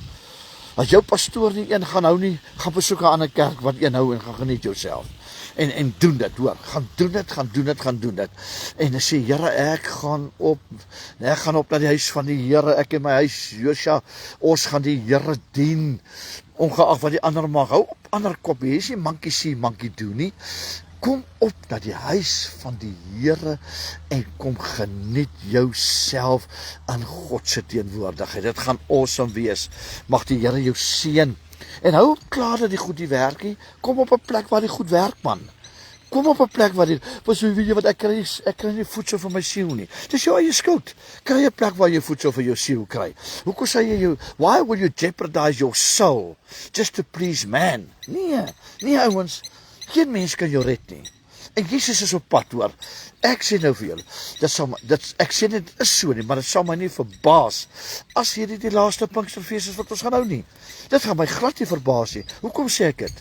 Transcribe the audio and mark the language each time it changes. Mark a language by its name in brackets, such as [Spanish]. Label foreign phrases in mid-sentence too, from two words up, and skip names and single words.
[Afrikaans] As jou pastoor nie een gaan hou nie, gaan besoek 'n ander kerk wat een hou en gaan geniet jouself. En doen dit, hoor. Gaan doen dit. En dan sê, Here, ek gaan op na die huis van die Here, ek en my huis, Josja, ons gaan die Here dien, ongeag wat die ander mag. Hou op ander kop, jy is nie [English] monkey see, monkey do [Afrikaans] nie. Kom op na die huis van die Here en kom geniet jouself in God se teenwoordigheid. Dit gaan awesome wees. Mag die Here jou seën. En hou op klaar dat die goed nie werk nie. Kom op 'n plek waar die goed werk, man. Kom op 'n plek waar die, weet jy wat, ek kry nie voedsel vir my siel nie. Dis jou eie skuld. Kry 'n plek waar jy voedsel vir jou siel kry. Hoekom sê jy, [English] why will you jeopardize your soul just to please man? [Afrikaans] Nee ouens, geen mens kan jou red nie. En Jesus is op pad, hoor. Ek sê nou vir julle, ek sê dit is so nie, maar dit sal my nie verbaas as hierdie die laaste Pinksterfees is wat ons gaan hou nie. Dit gaan my glad nie verbaas nie. Hoekom sê ek dit?